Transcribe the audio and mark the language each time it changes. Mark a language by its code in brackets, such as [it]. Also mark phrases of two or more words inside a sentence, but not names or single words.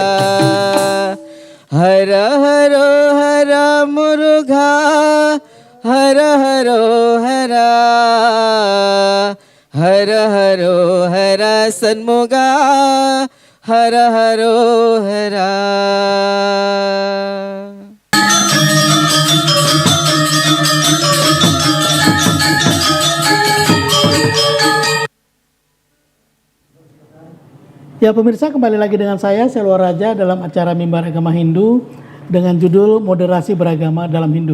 [ta] ஹர ஹரோ ஹரா முருகா ஹர ஹரோ ஹரா ஹர ஹரோ ஹரா ஷண்முகா ஹர ஹரோ ஹரா [id] Ya pemirsa, kembali lagi dengan saya Selwa Raja dalam acara Mimbar Agama Hindu dengan judul Moderasi Beragama dalam Hindu.